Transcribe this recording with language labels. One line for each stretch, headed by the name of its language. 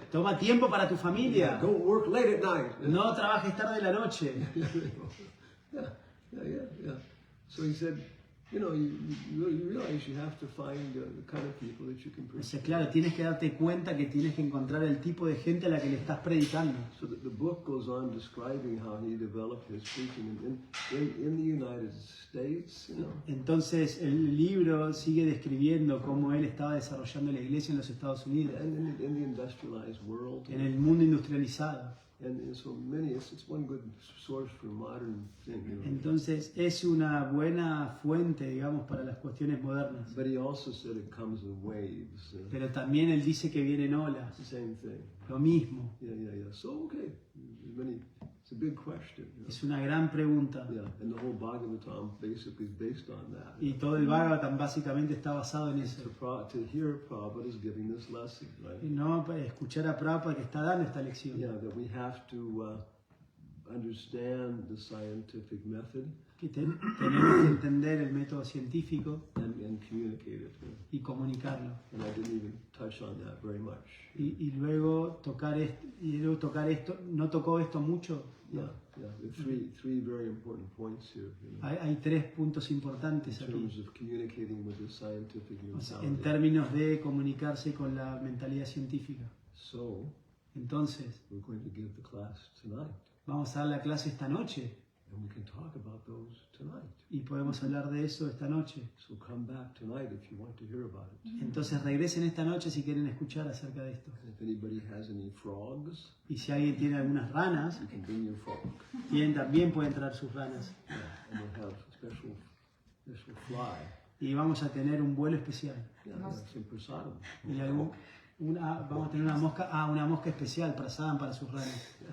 Spanish: Toma tiempo para tu familia.
English: Don't work late at night.
Spanish: No trabajes tarde de la noche.
English: Yeah. So he said, you realize you have to find the kind of people that you can
Spanish: O
English: preach.
Spanish: sea, claro, tienes que darte cuenta que tienes que encontrar el tipo de gente a la que le estás predicando.
English: So the book goes on describing how he developed his preaching in the United States,
Spanish: Entonces el libro sigue describiendo cómo él estaba desarrollando la iglesia en los Estados Unidos,
English: and in the industrialized world.
Spanish: en el mundo industrializado.
English: And so many, it's one good source for modern thing,
Spanish: Entonces es una buena fuente, digamos, para las cuestiones modernas.
English: But he also said it comes in waves.
Spanish: Pero también él dice que vienen olas,
English: It's the same thing.
Spanish: lo mismo.
English: Yeah. So, okay. It's a big question.
Spanish: Es una gran pregunta.
English: Yeah, and the whole Bhagavatam basically is based on that.
Spanish: Y todo el Bhagavatam básicamente está basado en eso.
English: To hear Prabhupada is giving this lesson, right?
Spanish: Y no escuchar a Prabhupada que está dando esta lección.
English: Yeah, that we have to understand the scientific method
Spanish: Que tenemos que entender el método científico
English: and communicate it.
Spanish: y comunicarlo.
English: And I didn't even touch on that very much.
Spanish: Y luego tocar esto, no tocó esto mucho.
English: Yeah. There are three very important points here.
Spanish: Hay 3 puntos importantes
English: In
Spanish: aquí.
English: terms of communicating with the scientific
Spanish: O sea,
English: mentality.
Spanish: en términos de comunicarse con la mentalidad científica.
English: So,
Spanish: Entonces,
English: we're going to give the class tonight.
Spanish: vamos a dar la clase esta noche
English: And we can talk about those tonight.
Spanish: y podemos hablar de eso esta noche.
English: So come back tonight if you want to hear about it.
Spanish: Entonces regresen esta noche si quieren escuchar acerca de esto.
English: And if anybody has any frogs,
Spanish: Y si alguien tiene algunas ranas,
English: you can bring your frog.
Spanish: también pueden traer sus ranas.
English: And we'll have a special fly.
Spanish: Y vamos a tener un vuelo especial.
English: Some prasadam.
Spanish: Y vamos a tener una mosca especial para Sadam, para sus ranas.